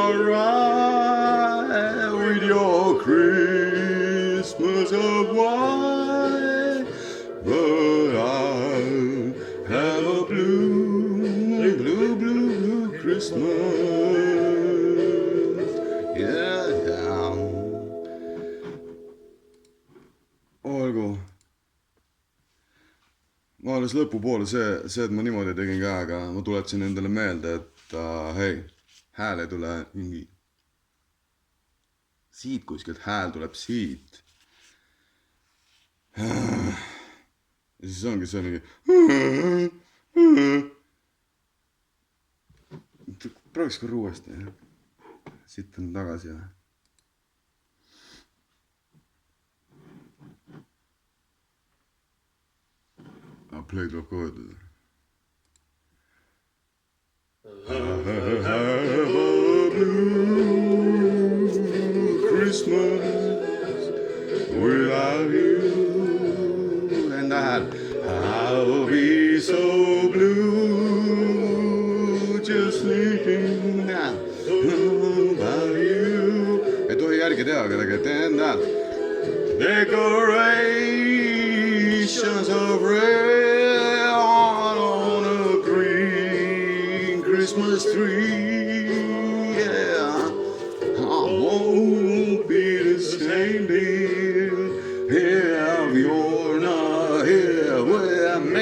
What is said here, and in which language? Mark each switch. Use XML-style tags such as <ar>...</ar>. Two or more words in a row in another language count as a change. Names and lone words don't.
<en>alright with your Christmas of white, but I'll have a blue Christmas. Yeah, yeah.</en> <et>Olgu. Ma alles lõpupoole see, et ma niimoodi tegin ka, aga ma tuletasin endale meelde, et hei, hääl ei tule mingi siit kuskilt, hääl tuleb siit. Ja siis ongi see mingi prooviks korra uuesti. Siit on tagasi. Play tuleb kohe ütelda.</et> <en>I have a blue Christmas without you. And I'll be so blue just thinking</en> <et>ei tea, aga tegelikult tean.</et> <en>Decorations of red on a green Christmas tree. Yeah, I won't be the same dear if you're not here with me.</en>